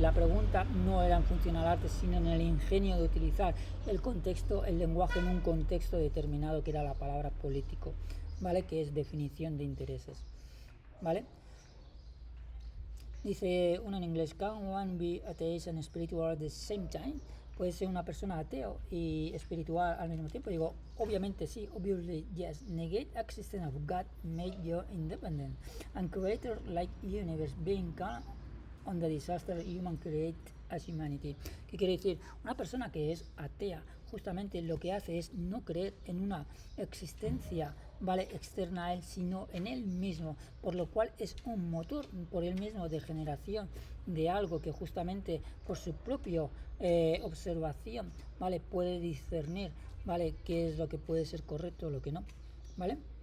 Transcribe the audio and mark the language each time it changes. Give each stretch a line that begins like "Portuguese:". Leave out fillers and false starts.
Spanish: La pregunta no era en función al arte, sino en el ingenio de utilizar el contexto, el lenguaje en un contexto determinado, que era la palabra político, ¿vale? Que es definición de intereses, ¿vale? Dice uno en inglés,
English: can one be atheist and spiritual at the same time?
Spanish: ¿Puede ser una persona ateo y espiritual al mismo tiempo? Digo, obviamente sí,
English: obviously yes. Negate existence of God made you independent and creator like universe being calm on the disaster human create as humanity.
Spanish: ¿Qué quiere decir? Una persona que es atea justamente lo que hace es no creer en una existencia, ¿vale?, externa a él, sino en él mismo, por lo cual es un motor por él mismo de generación de algo que justamente por su propia observación, ¿vale?, puede discernir, ¿vale?, qué es lo que puede ser correcto o lo que no, ¿vale?